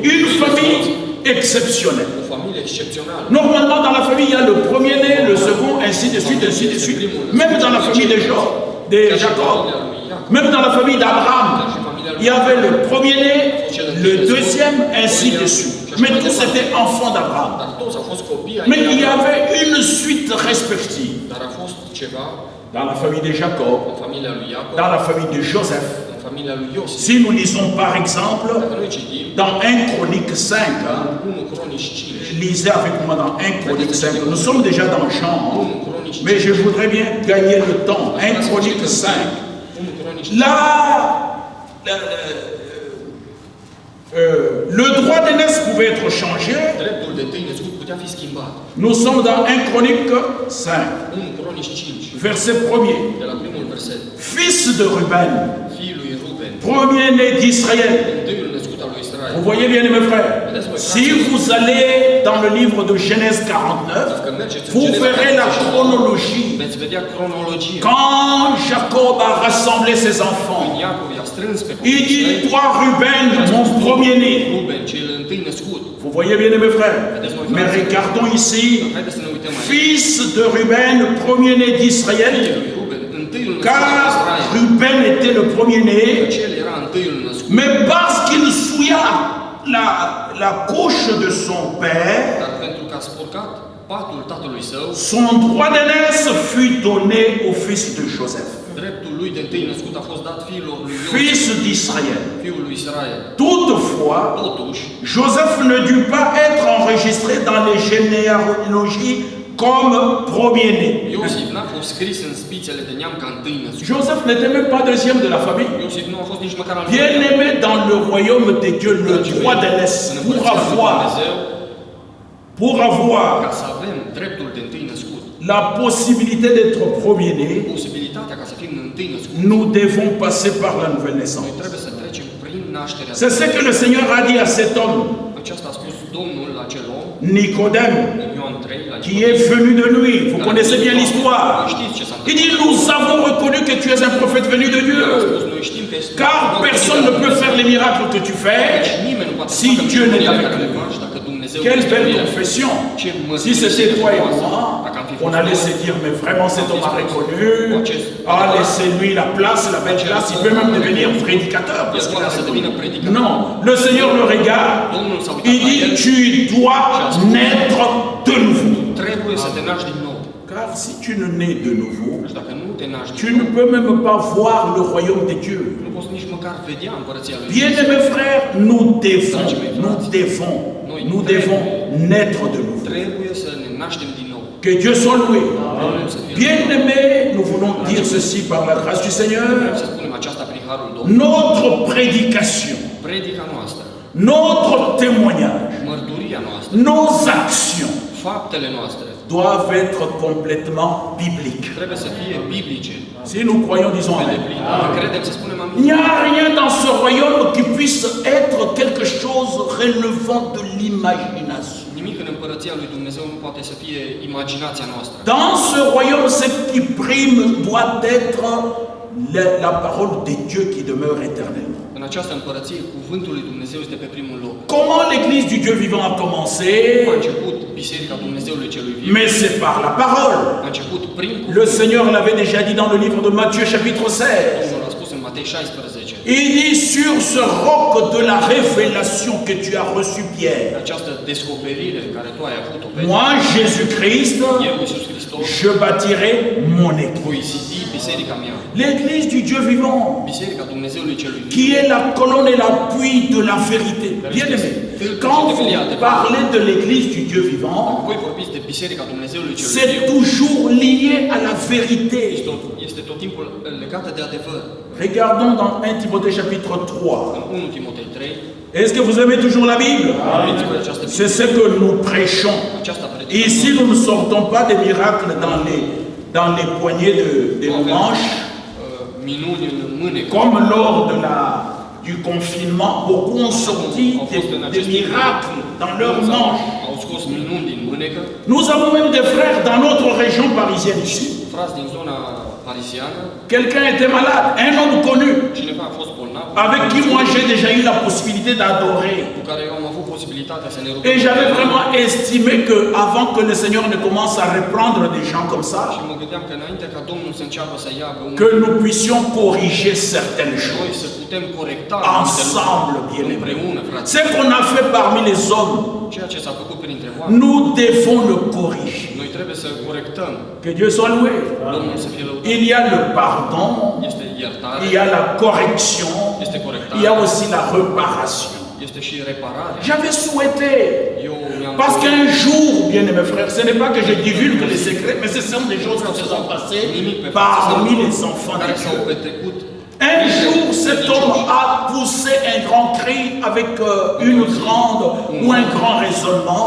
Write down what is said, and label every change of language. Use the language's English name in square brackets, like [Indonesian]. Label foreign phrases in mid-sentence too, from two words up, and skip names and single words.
[French] Une famille exceptionnelle. Normalement, dans la famille, il y a le premier-né, le second, ainsi de suite, ainsi de suite. Même dans la famille de Jacob, même dans la famille d'Abraham, il y avait le premier-né, le deuxième, ainsi de suite. Mais tous étaient enfants d'Abraham. [Romanian] Dar toți au fost copii ai [French] Mais il y Abraham. avait une suite respective. [Romanian] Dar a fost ceva [French] Dans la famille de Jacob, [Romanian] în familia lui Iacob, [French] dans la famille de Joseph. [Romanian] în familia lui Iosif. [French] Si nous lisons par exemple [Romanian] Dacă noi citim [French] dans 1 Chronique 5, hein, [Romanian] 1 Cronici 5, [French] lisez avec moi dans 1 Chronique 5, nous sommes déjà dans Jean, hein, [Romanian] 1 Cronici 5, [French] mais je voudrais bien gagner le temps. 1 Chronique 5. [Romanian] 1 Cronici 5. [French] Là, le droit d'aînesse pouvait être changé. [Romanian] Dreptul de întâi născut putea fi schimbat. [French] Nous sommes dans 1 Chronique 5, [Romanian] 1 Cronici 5, [French] verset 1er. [Romanian] de la primul verset. [French] Fils de Ruben, [Romanian] Fiul lui Ruben, [French] premier-né d'Israël. [Romanian] întâiul născut al lui Israel. [French] Vous voyez bien, mes frères, si vous allez dans le livre de Genèse 49, [Romanian] Dacă mergeți în [French] vous [Romanian] Geneza [French] verrez la 49, chronologie. [Romanian] veți vedea cronologia. [French] Quand Jacob a rassemblé ses [Romanian] Când [French] enfants, [Romanian] Iacov i-a strâns pe [French] il [Romanian] copiii [French] dit, [Romanian] săi, [French] toi Ruben, mon premier-né. [Romanian] Ruben, cel întâi născut. [French] Vous voyez bien, mes frères. Mais regardons ici, [Romanian] Haideți să ne uităm aici. [French] fils de Ruben, premier-né d'Israël, [Romanian] Fiul lui Ruben, întâiul născut al [French] car [Romanian] lui Israel. [French] Ruben était le premier-né, [Romanian] Căci el era întâiul născut. [French] mais parce qu'il souilla la couche de son père, [Romanian] Dar pentru că a spurcat patul tatălui său, [French] son droit d'aînesse fut donné au fils de Joseph, [Romanian] dreptul lui de întâi născut a fost dat fiilor lui Iosif, [French] fils d'Israël. [Romanian] fiul lui Israel. [French] Toutefois, [Romanian] Totuși, [French] Joseph ne dut pas être enregistré dans les généalogies comme premier-né. [Romanian] Iosif n-a fost scris în spițele de neam ca întâi născut. [French] Joseph n'était même pas deuxième de la famille. [Romanian] Iosif nu a fost nici măcar al [French] Bien-aimé dans le royaume de Dieu, le droit d'aînesse, [Romanian] În [French] pour [Romanian] împărăția lui [French] avoir [Romanian] Dumnezeu, ca să avem dreptul de întâi născut, [French] la possibilité d'être premier-né, [Romanian] posibilitatea ca să fim întâi născut, [French] nous devons passer par la nouvelle [Romanian] noi [French] naissance. [Romanian] trebuie să trecem prin nașterea. [French] C'est ce que le Seigneur a dit à cet homme, [Romanian] Aceasta a spus Domnul la acel om, [French] Nicodème, [Romanian] în Ioan 3, [French] la qui est venu de lui. Vous connaissez bien l'histoire. [Romanian] Știți ce s-a [French] Il dit, [Romanian] întâmplat? [French] nous avons reconnu que tu es un prophète venu de [Romanian] El a [French] Dieu. [Romanian] spus, noi știm că ești [French] Car [Romanian] un om [French] personne [Romanian] venit [French] ne [Romanian] de la [French] peut faire [Romanian] Dumnezeu. [French] les miracles que tu fais [Romanian] Deci nimeni nu poate [French] si [Romanian] să facă [French] Dieu n'est [Romanian] minunile [French] avec [Romanian] care le [French] lui. [Romanian] faci dacă Dumnezeu [French] Quelle [Romanian] este [French] belle [Romanian] cu el. [French] confession. [Romanian] Ce [French] Si [Romanian] mărturisire [French] c'était toi et [Romanian] frumoasă. [French] moi, [Romanian] Dacă am fi [French] on [Romanian] fost [French] allait [Romanian] noi, [French] se dire, mais vraiment cet homme a reconnu, ah, laissez-lui la place, la belle place, il peut même devenir prédicateur. Parce qu'il a reconnu. Non, le Seigneur le regarde, [Romanian] Domnul s-a uitat [French] il [Romanian] la el. [French] dit, tu dois naître de nouveau. [Romanian] Trebuie să te naști din nou. [French] Car si tu ne nais de nouveau, [Romanian] Și dacă nu te naști [French] tu [Romanian] din [French] ne [Romanian] nou, [French] peux même pas voir le royaume de Dieu. [Romanian] nu poți nici măcar vedea împărăția lui [French] Bien [Romanian] Dumnezeu. [French] aimés frères, nous devons naître de nouveau. [Romanian] Trebuie să ne naștem din nou. [French] Que Dieu soit loué. [Romanian] Domnul să fie [French] Bien [Romanian] lăudat. [French] aimés, nous voulons dire ceci par la grâce du [Romanian] Vrem [French] Seigneur. [Romanian] să spunem aceasta prin harul Domnului. [French] Notre prédication, [Romanian] Predica noastră, [French] notre témoignage, [Romanian] mărturia noastră, [French] nos actions [Romanian] faptele noastre [French] doivent être complètement bibliques. [Romanian] trebuie să fie biblice. [French] Si nous croyons, disons [Romanian] Pe [French] Amen. [Romanian] deplin. Credem să spunem [French] Il [Romanian] amin. [French] n'y a rien dans ce royaume qui puisse être quelque chose relevant de l'imagination. [Romanian] Nimic în împărăția lui Dumnezeu nu poate să fie imaginația noastră. [French] Dans ce royaume, ce qui prime doit être la parole de Dieu qui demeure éternellement. [Romanian] În această împărăție, cuvântul lui Dumnezeu este pe primul loc. [French] Comment l'église du Dieu vivant a commencé? [Romanian] A început Biserica Dumnezeului celui viu. [French] Mais c'est par la parole. [Romanian] A început prin [French] Le [Romanian] cuvânt. [French] Seigneur l'avait déjà dit dans le livre de Matthieu chapitre 16. [Romanian] Domnul a spus în Matei 16. [French] Il dit sur ce roc de la révélation que tu as reçu Pierre. [Romanian] Această descoperire care tu ai avut-o pe [French] Moi, Jésus-Christ, [Romanian] eu, Iisus Hristos, [French] je bâtirai mon église. [Romanian] voi zidi biserica mea. [French] L'église du Dieu vivant, [Romanian] Biserica Dumnezeului celui viu. [French] qui est la colonne et l'appui de la vérité. Bien aimé, quand vous parlez de l'église du Dieu vivant, [Romanian] Voi vorbiți de Biserica Dumnezeului celui [French] c'est [Romanian] viu. [French] toujours lié à la vérité. [Romanian] Este tot timpul legată de adevăr. [French] Regardons dans 1 Timothée chapitre 3. [Romanian] În 1 Timotei 3, [French] Est-ce que vous aimez toujours la Bible? [Romanian] amintiți-vă de această [French] C'est ce que nous prêchons. [Romanian] aceasta predică. [French] Ici, nous ne sortons pas des miracles dans les poignées de nos manches, [Romanian] Minuni în mânecă. [French] comme lors du confinement. Beaucoup ont sorti des miracles dans leurs manches. [Romanian] Au scos minuni din mânecă. [French] Nous avons même des frères dans notre région parisienne ici. [Romanian] Frați din zona parisiană, [French] Quelqu'un était malade, un homme connu. [Romanian] cineva a fost bolnav, [French] avec qui moi j'ai déjà eu la possibilité d'adorer. [Romanian] cu care eu am avut posibilitatea să ne rugăm. [French] Et j'avais vraiment estimé que avant que le Seigneur ne commence à reprendre des gens comme [Romanian] Și [French] ça, [Romanian] mă gândeam că înainte ca Domnul să înceapă să ia pe [French] que nous puissions corriger certaines [Romanian] noi [French] choses [Romanian] să putem corecta anumite [French] ensemble, [Romanian] lucruri [French] bien-aimés. [Romanian] împreună, frate. [French] Ce qu'on a fait parmi les hommes, [Romanian] Ceea ce s-a făcut printre oameni, [French] nous devons le corriger. [Romanian] noi trebuie să corectăm. [French] Que Dieu soit loué. [Romanian] Domnul să fie lăudat. [French] Il y a le pardon, [Romanian] Este iertare, [French] il y a la correction, [Romanian] este corectare, [French] il y a aussi la réparation. [Romanian] este și reparare. [French] J'avais souhaité, [Romanian] Eu mi-am [French] parce [Romanian] dorit [French] qu'un jour, bien aimés frères, ce n'est pas que je divulgue les secrets, mais ce sont des choses qui se sont passées parmi les enfants de [Romanian] care s-au [French] Dieu. [Romanian] petrecut. [French] Un jour, cet homme a poussé un grand cri avec une grande ou un grand [Romanian] A [French] raisonnement